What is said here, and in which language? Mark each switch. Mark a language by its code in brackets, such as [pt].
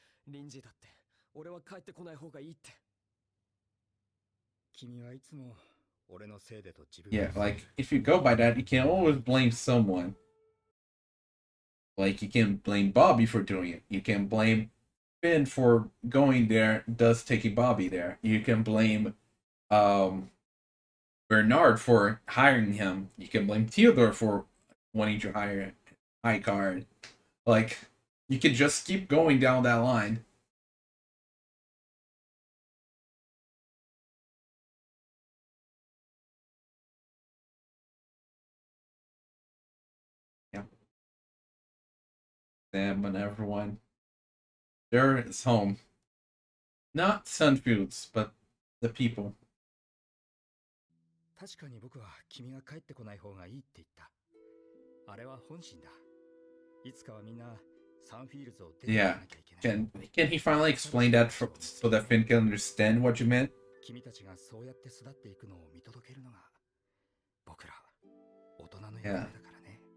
[ja] リンジーだって俺は帰ってこない方がいいって。君はいつも俺のせいでと自分 [en] Yeah, like, if you go by that, you can always blame someone. Like, you can blame Bobby for doing it. You can blame Finn for going there, thus taking Bobby there. You can blame um, Bernard for hiring him. You can blame Theodore for wanting to hire High Card. Like, you can just keep going down that line. Yeah. Them and everyone. There is home. Not Sunfoods, but the people. [ja] 確かに僕は君が帰ってこない方がいいって言った。あれは本心だ。いつかはみんなサンフィールズを出ていか [en] Yeah. [ja] なきゃいけない。 [en] Can he finally explain that so that Finn can understand what you meant? [ja] 君たちがそうやって育っていくのを見届けるのが僕ら大人の役目だからね。